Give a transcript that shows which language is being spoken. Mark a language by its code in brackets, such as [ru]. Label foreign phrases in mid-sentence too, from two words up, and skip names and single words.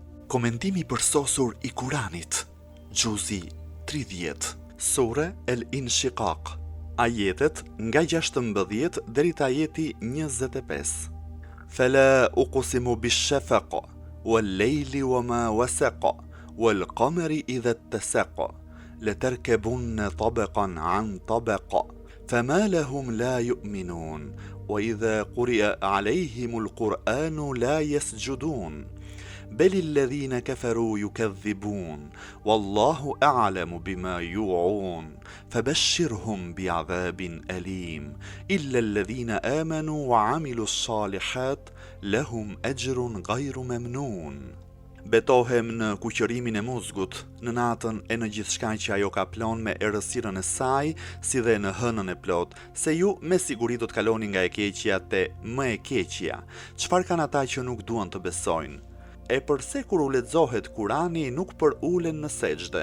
[sq] Komentimi përsosur I Kuranit, Gjuzi 30, Sure El Inshiqaq, ajetet nga 16 deri te ajeti 25. [ar] فلا أقسم بالشفق والليل وما وسق والقمر إذا اتسق لتركبن طبقا عن طبق فما لهم لا يؤمنون وإذا قرئ عليهم القرآن لا يسجدون بل الذين كفروا يكذبون والله أعلم بما يوعون فبشرهم بعذاب أليم إلا الذين آمنوا وعملوا الصالحات لهم أجر غير ممنون. [sq] Betohem në kuqërimin e muzgut, në natën e në gjithçka që ajo ka plan me errësirën e saj, si dhe në hënën e plot, se ju me siguri do të kaloni nga e keqja te më e keqja. Çfarë kanë ata që nuk duan të besojnë? E përse kur u lexohet Kurani nuk përulen në sejdë?